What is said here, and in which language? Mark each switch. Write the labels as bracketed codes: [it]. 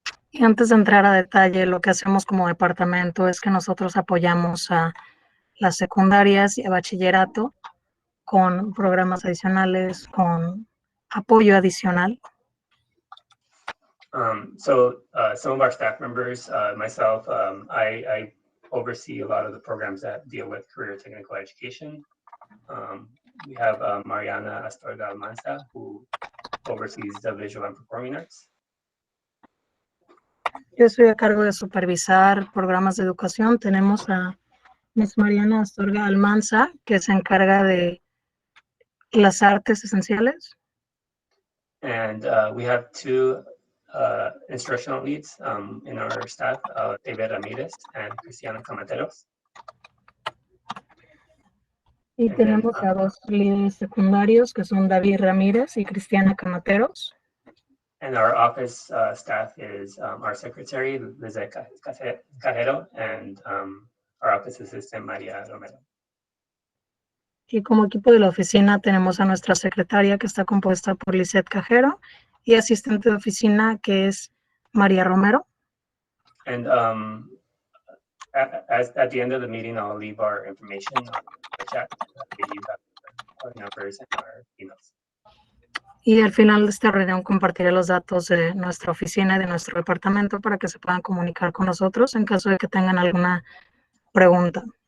[es] Y antes de entrar a detalle, lo que hacemos como departamento es que nosotros apoyamos a las secundarias y a bachillerato con programas adicionales, con apoyo adicional. [en] So some of our staff members, myself, I oversee a lot of the programs that deal with career technical education. We have Mariana Astorga Almanza, who oversees the visual and performing arts. [es] Yo estoy a cargo de supervisar programas de educación. Tenemos a Ms. Mariana Astorga Almanza, que se encarga de las artes esenciales. [en] And we have two instructional leads in our staff, David Ramirez and Cristiana Camateros. [es] Y tenemos a dos líderes secundarios, que son David Ramírez y Cristiana Camateros. [en] And our office staff is our secretary, Lizette Cajero, and our office assistant, Maria Romero. [es] Y como equipo de la oficina tenemos a nuestra secretaria, que está compuesta por Lizette Cajero, y asistente de oficina, que es María Romero. [en] And at the end of the meeting, I'll leave our information on the chat. You have our numbers and our emails. [es] Y al final de esta reunión compartiré los datos de nuestra oficina y de nuestro departamento para que se puedan comunicar con nosotros en caso de que tengan alguna pregunta.